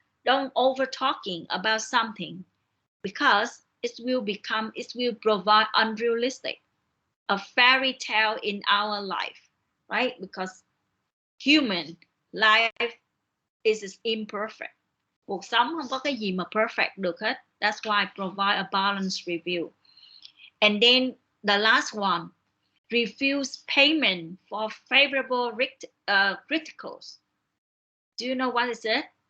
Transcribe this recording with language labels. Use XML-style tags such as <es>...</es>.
<en>Don't over talking about something because it will provide unrealistic, a fairy tale in our life, right? Because human life is imperfect.</en> <vi>Cuộc sống không có cái gì mà perfect được hết.</vi> <en>That's why provide a balanced review. And then the last one, refuse payment for favorable criticals. Do you know what is it?</en>